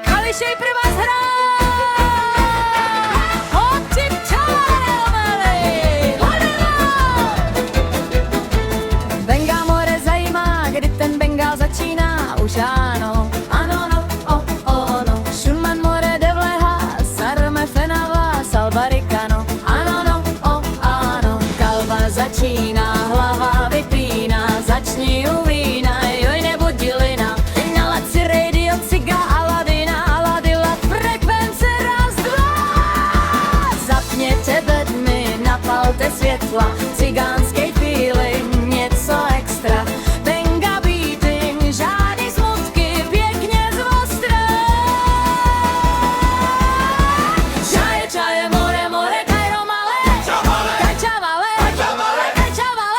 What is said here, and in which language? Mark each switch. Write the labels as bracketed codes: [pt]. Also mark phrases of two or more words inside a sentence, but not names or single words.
[cs] Kališej pre vás hrá. Benga more zajímá, kdy ten bengál začíná. Už ano, ano, no, no. [rom] Šunman more devleha, sarme fenava, salbarikano. [cs] Ano, no, ano. Kalva začíná, hlava vypíná, začni u vína, joj nebuď dilina. Nalaď si radio Ciga Aladina, Aladila frekvence raz, dva. Zapněte bedny, napalte světla, cigánskej feeling, něco extra. Benga beating, žádný smutky, pěkně zvostra. [rom] Čaje, čaje, more, more, Kairo male, kaj čavale, kaj čavale.